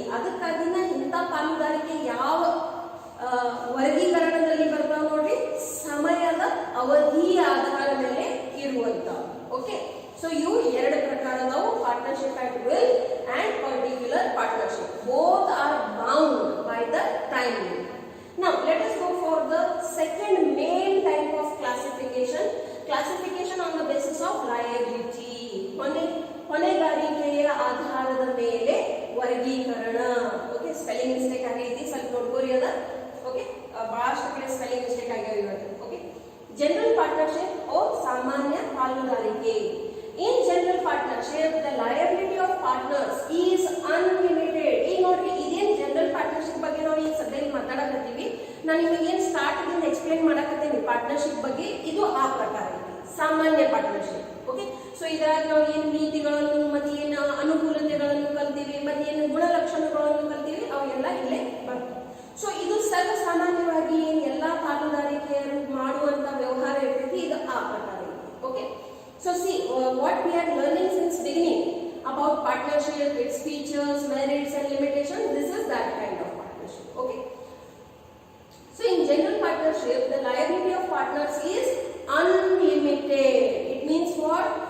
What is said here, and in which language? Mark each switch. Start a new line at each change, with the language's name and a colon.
Kannada: ಅದಕ್ಕಾಗಿನ ಇಂಥ ಪಾಲುದಾರಿಕೆ ಯಾವ ವರ್ಗೀಕರಣದಲ್ಲಿ ಬರ್ತಾವ ನೋಡ್ರಿ, ಸಮಯದ ಅವಧಿಯ ಆಧಾರದ ಮೇಲೆ ಇರುವಂತ. ಓಕೆ, ಸೊ ಇವು ಎರಡು ಪ್ರಕಾರದವು,
English: Partnership at will and particular partnership. Both are bound by the time limit. Now let us go for the second main type of classification on the basis of liability.
Kannada: ಹೊಣೆಗಾರಿಕೆಯ ಆಧಾರದ ಮೇಲೆ ವರ್ಗೀಕರಣ. Okay, spelling mistake ಆಗೈತಿ, ಸ್ವಲ್ಪ ನೋಡ್ಕೋರಿ ಅದ. Okay, ಬಹಳಷ್ಟು ಕಡೆ spelling mistake ಆಗ್ಯಾವ ಇವತ್ತು. ಓಕೆ, ಜನರಲ್ ಪಾರ್ಟ್ನರ್ಶಿಪ್ or ಸಾಮಾನ್ಯ ಪಾಲುದಾರಿಕೆ.
English: In general partnership, the liability of partners is unlimited.
Kannada: ಈಗ ನೋಡ್ರಿ, ಇದೇನ್ ಜನರಲ್ ಪಾರ್ಟ್ನರ್ಶಿಪ್ ಬಗ್ಗೆ ನಾವು ಈಗ ಸದ್ಯದಲ್ಲಿ ಮಾತಾಡಕತ್ತೀವಿ. ನಾನು ನಿಮಗೆ ಏನ್ ಸ್ಟಾರ್ಟ್ ಇಂದ ಎಕ್ಸ್ಪ್ಲೇನ್ ಮಾಡಕತ್ತೀನಿ ಪಾರ್ಟ್ನರ್ಶಿಪ್ ಬಗ್ಗೆ, ಇದು ಆ ಪ್ರಕಾರ ಸಾಮಾನ್ಯ ಪಾರ್ಟ್ನರ್ಶಿಪ್. ಓಕೆ, ಸೊ ಇದ್ರಾಗ ನಾವು ಏನು ನೀತಿಗಳನ್ನು ಮತ್ತೆ ಏನು ಅನುಕೂಲತೆಗಳನ್ನು ಕಲ್ತೀವಿ, ಮತ್ತೆ ಏನು ಗುಣಲಕ್ಷಣಗಳನ್ನು ಕಲ್ತೀವಿ, ಅವೆಲ್ಲ ಇಲ್ಲೇ ಬರ್ತವೆ. ಸೊ ಇದು ಸರ್ವ ಸಾಮಾನ್ಯವಾಗಿ ಏನ್ ಎಲ್ಲಾ ಪಾಲುದಾರಿಕೆಯರು ಮಾಡುವಂತ ವ್ಯವಹಾರ ಇರ್ತೈತಿ, ಇದು ಆ ಪ್ರಕಾರ.
English: Okay, so see what we are learning since beginning about partnership, its features, merits and limitations. This is that kind of partnership. Okay, so in general partnership, the liability of partners is unlimited. It means what?